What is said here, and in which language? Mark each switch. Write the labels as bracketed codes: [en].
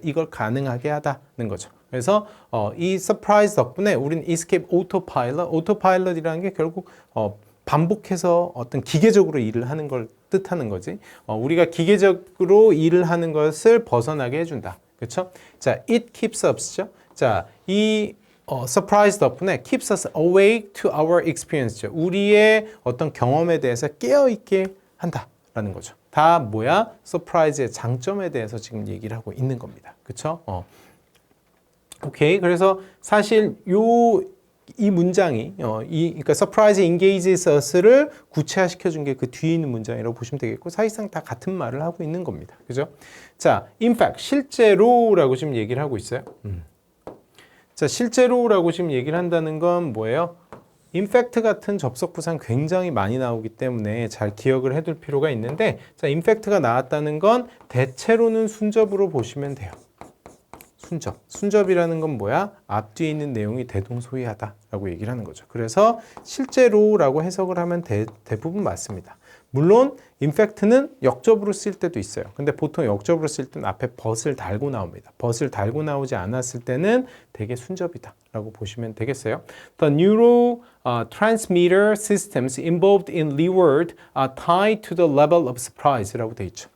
[ko] 이걸 가능하게 하다는 거죠. 그래서 이 surprise 덕분에 우린 [en] escape autopilot, [ko] autopilot이라는 게 결국 반복해서 어떤 기계적으로 일을 하는 걸 뜻하는 거지. 우리가 기계적으로 일을 하는 것을 벗어나게 해준다. 그렇죠? [en] 자, it keeps us죠. 자, 이 surprise [ko] 덕분에 [en] keeps us awake to our experience. [ko] 우리의 어떤 경험에 대해서 깨어있게 한다라는 거죠. 다 뭐야? surprise의 장점에 대해서 지금 얘기를 하고 있는 겁니다. 그렇죠? 오케이. 그래서 사실 이 문장이 그러니까 [en] surprise engages us [ko] 를 구체화시켜 준 게 그 뒤에 있는 문장이라고 보시면 되겠고 사실상 다 같은 말을 하고 있는 겁니다. 그죠? 자, [en] in fact [ko] 실제로라고 지금 얘기를 하고 있어요. 자, 실제로라고 지금 얘기를 한다는 건 뭐예요? in fact 같은 접속 부사는 굉장히 많이 나오기 때문에 잘 기억을 해둘 필요가 있는데 자, in fact가 나왔다는 건 대체로는 순접으로 보시면 돼요. 순접이라는 건 뭐야? 앞뒤에 있는 내용이 대동소이하다라고 얘기를 하는 거죠. 그래서 실제로라고 해석을 하면 대부분 맞습니다. 물론 in fact는 역접으로 쓸 때도 있어요. 근데 보통 역접으로 쓸 때는 앞에 but을 달고 나옵니다. but을 달고 나오지 않았을 때는 되게 순접이다라고 보시면 되겠어요. [en] The neurotransmitter systems involved in reward are tied to the level of surprise라고 돼 있죠.